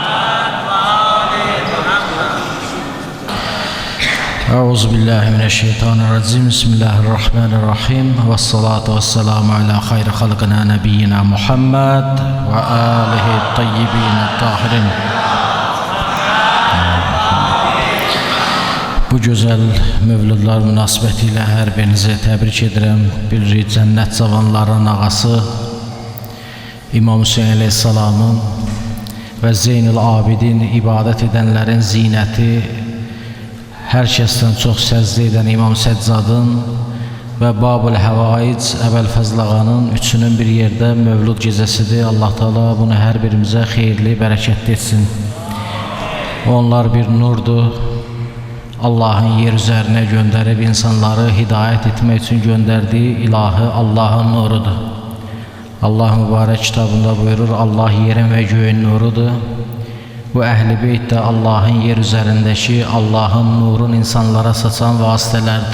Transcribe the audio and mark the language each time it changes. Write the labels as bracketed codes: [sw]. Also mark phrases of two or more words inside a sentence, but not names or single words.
[ar] Euzubillahimineşşeytanirracim. بسم الله الرحمن الرحيم والصلاة والسلام على خير خلقه نبينا محمد وآله الطيبين الطاهرين. [az] Bu güzel mövludlar münasibətilə hər birinizi təbrik edirəm. Bilirik, cənnət cavanların ağası İmam Hüseyin Aleyhisselamın və Zeynul Abidin ibadət edənlərin zinəti, hər kəsdən çox səzdə edən İmam Səccadın və Babul Həvaic Əbəlfəzl ağanın üçünün bir yerdə mövlud gecəsidir. Allah Teala bunu hər birimizə xeyirli, bərəkətli etsin. Onlar bir nurdur. [tr] Allah'ın yer üzerine gönderip insanları hidayet etmek için gönderdiği ilahi Allah'ın nurudur. Allah mübarek kitabında buyurur, Allah yerin ve göğün nurudur. Bu Əhl-i Beyt de Allah'ın yer üzerindeki Allah'ın nurun insanlara saçan vasitelerdir.